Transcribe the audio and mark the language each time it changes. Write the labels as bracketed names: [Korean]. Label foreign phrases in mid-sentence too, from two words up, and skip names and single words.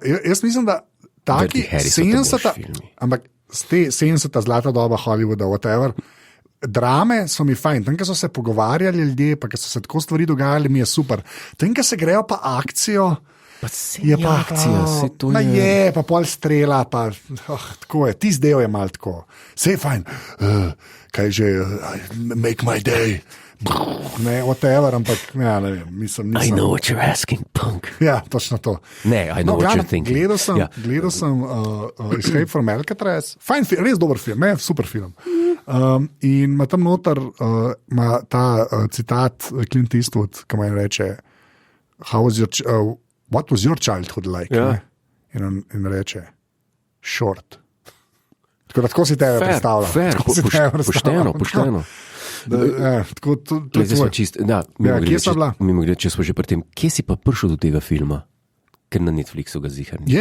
[Slovenian] Jaz mislim, da taki 70, ampak 70 zlata doba Hollywooda, whatever, drame so mi fajn. Tam, ko so se pogovarjali ljudje, pa ko so se tako stvari dogajali, mi je super. Tam, ko se grejo pa akcijo, je pa akcija, se to je. Je, pa pol strela, pa tako je. Tisti del je mal tako. Vse je fajn. Kaj že, [English] make my day. [Slovenian] Ne, whatever, ampak ja, ne vem, nisem. [English] I know what you're asking, punk. [Slovenian] Ja, točno to. Ne, [English] I know what you're thinking. [Slovenian] Gledal sem Escape from Alcatraz. Fajn film, res dober film, super film. In ima tam noter ta citat Clint Eastwood, ki mu reče [English] what was your childhood like? [Slovenian] Ja. In reče short. Tako si tebe predstavljal. Pošteno. Mimo grede, če smo že pri tem, kje si pa prišel do tega filma? Ker na Netflixu ga zihar ni.